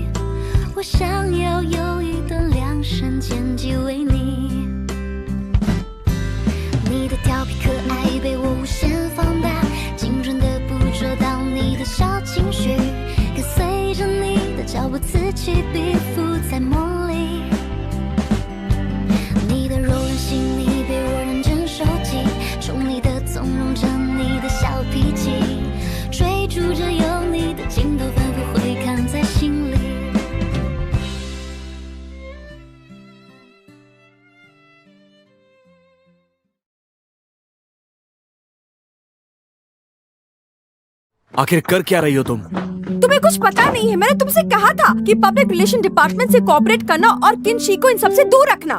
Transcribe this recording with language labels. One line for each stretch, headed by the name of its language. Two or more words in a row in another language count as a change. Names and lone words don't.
Chinese: 我想要有一段量身剪辑为你，你的调皮可爱被我无限放大，精准的捕捉到你的小情绪，跟随着你的脚步自己逼附在梦里。你的柔软细腻被我认真收集，宠你的纵容着你的小脾气，追逐着有你的镜头反复回看在心里。
Hindi: आखिर कर क्या रही हो तुम? तुम्हें कुछ पता नहीं है। मैंने तुमसे कहा था कि
English: public relation department
Hindi: से कोऑपरेट करना और किनशी को इन सबसे दूर रखना।